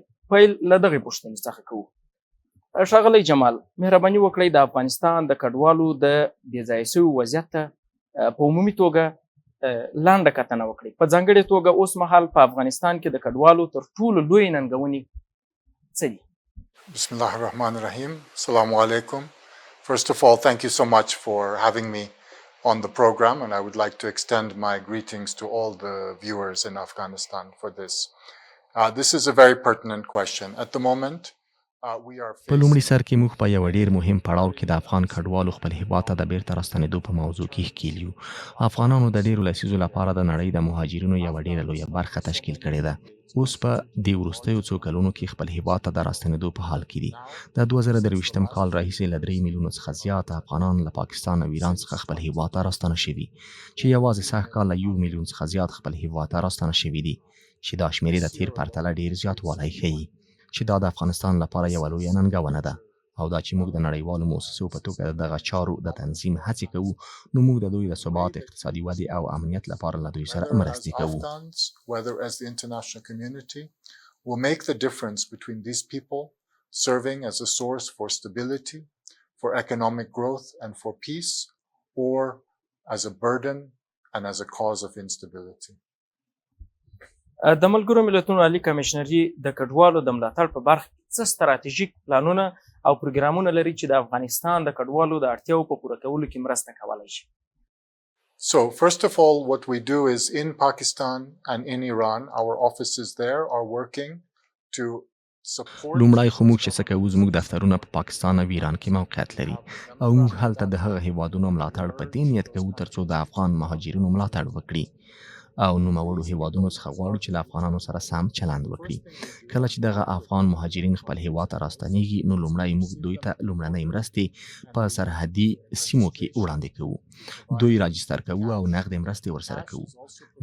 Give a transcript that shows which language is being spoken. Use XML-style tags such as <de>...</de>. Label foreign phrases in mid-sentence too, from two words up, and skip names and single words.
<ps>پیل له دغې پوښتنې څخه کوو. ښاغلی جمال، مهرباني وکړئ د افغانستان د کډوالو د بېځایه شویو وضعیت ته په عمومي توګه لنډه کتنه وکړئ. په ځانګړې توګه اوس مهال په افغانستان کې د کډوالو تر ټولو لویې ننګونې څه دي؟</ps> <ar>بسم الله الرحمن الرحیم. السلام علیکم.</ar> <en>First of all, thank you so much for having me on the program, and I would like to extend my greetings to all the viewers in Afghanistan for this. This is a very pertinent question. At the moment,</en> <ps>په لومړي سر کې موږ په یو ډیر مهم پړاو کې د افغان کډوالو خپل هیواد ته د بیرته راستنېدو په موضوع کې ښکېل یو. افغانانو د ډیرو لسیزو لپاره د نړۍ د مهاجرینو یوه ډیره لویه برخه تشکیل کړې ده. اوس په دې وروستیو څو کلونو کې خپل هیواد ته د راستنېدو په حال کې دي. د 2023م کال راهیسې له 3 میلیونو څخه زیات افغانان له پاکستان او ایران څخه خپل هیواد ته راستنه شوي، چې یوازې سږ کال له 1 میلیون څخه زیات خپل هیواد ته راستنه شوي دي، چې دا شمېرې د تیر پرتله ډیر زیاتوالی ښیي، چې دا د افغانستان لپاره یوه لویه ننګونه ده. او دا چې موږ د نړیوالو مؤسسو په توګه دغه چارو د تنظیم هڅې کوو، نو موږ د دوی د ثبات، اقتصادي ودې او امنیت لپاره له دوی سره مرستې کوو.</ps> <en>Whether as the international community will make the difference between these people serving as a source for stability, for economic growth and for peace, or as a burden and as a cause of instability.</en> <ps>د ملګرو ملتونو عالي کمېشنري د کډوالو د ملاتړ په برخه کې څه ستراتیژیک پلانونه او پروګرامونه لري چې د افغانستان د کډوالو د اړتیاو په پوره کولو کې مرسته کولی شي؟</ps> <en>So first of all, what we do is in Pakistan and in Iran, our offices there are working to support.</en> <ps>لومړی خو موږ چې څه کوو، زموږ دفترونه په پاکستان او ایران کې موقعیت لري، او موږ هلته د هغه هیوادونو ملاتړ په دې نیت کوو ترڅو د افغان مهاجرینو ملاتړ وکړي، او نوموړو هیوادونو څخه غواړو چې له افغانانو سره سم چلند وکړي. کله چې دغه افغان مهاجرین خپل هیواد ته راستنیږي، نو لومړی موږ دوی ته لومړنۍ مرستې په سرحدي سیمو کې وړاندې کوو، دوی راجستر کوو او نغدې مرستې ورسره کوو.</ps>